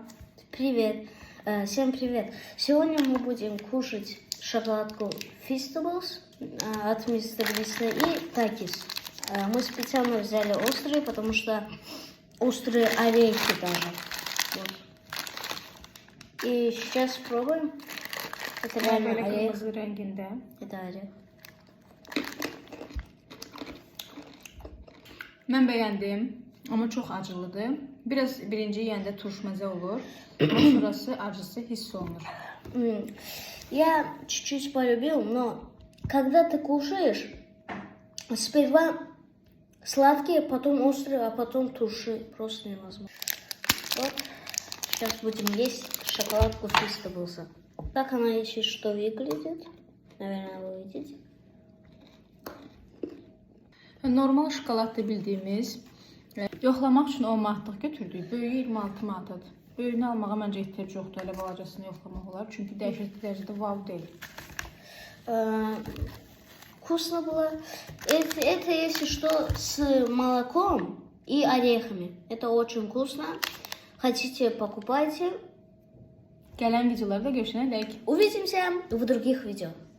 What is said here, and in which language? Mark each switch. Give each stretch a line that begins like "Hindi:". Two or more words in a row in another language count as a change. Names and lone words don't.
Russian: Привет. Всем привет. Сегодня мы будем кушать шоколадку Feastables от Мистер Висна и Такис. Мы специально взяли острые, потому что острые орехи даже. Вот. И сейчас пробуем. Это реально
Turkish: Böyle
Russian: орех.
Turkish: kırmızı renginde.
Russian: Это орех.
Azerbaijani: Mən bəyəndim, amma çox acılıdır. Biraz birinci yeyəndə turşməzə olur, amma sonrası acısı hiss olunur.
Russian: Я чуть-чуть полюбил, но когда ты кушаешь, сперва сладкие, потом острые, а потом туши. Просто невозможно. Вот. Сейчас будем есть шоколадку Feastables. Так она, если что, выглядит. Наверное, вы видите.
Azerbaijani: Normal şokoladdır bildiyimiz. Yoxlamaq üçün 10 manatlıq götürdük. Böyüyü 26 manatdır. Böyüyünü almağa məncə ehtiyac yoxdur. Elə balacasını yoxlamaq olar. Çünki dəhşətli dərəcədə wow deyil.
Russian: Вкусно было. Это, если что, с молоком и орехами. Это очень вкусно. Хотите, покупайте.
Azerbaijani: Gələn videolarda görüşənədək.
Russian: Увидимся в других видео.